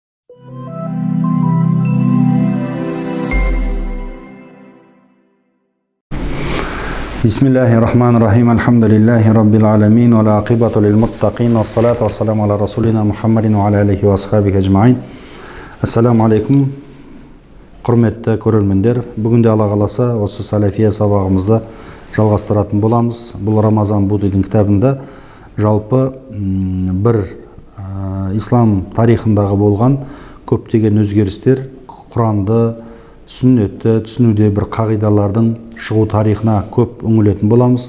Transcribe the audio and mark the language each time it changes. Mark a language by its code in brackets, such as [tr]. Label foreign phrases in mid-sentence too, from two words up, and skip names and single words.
[ar] بسم الله الرحمن الرحيم. الحمد لله رب العالمين والعاقبة للمتقين والصلاة والسلام على رسولنا محمد وعلى آله وأصحابه أجمعين. السلام عليكم. [kk] Құрметті көрермендер, бүгінде Алла қаласа осы салафия сабағымызды жалғастыратын боламыз. Бұл Рамазан Будидің кітабында жалпы бір ислам тарихындағы болған көптеген өзгерістер, Құранды, сүннетті түсінуде бір қағидалардың шығу тарихына көп үңілетін боламыз.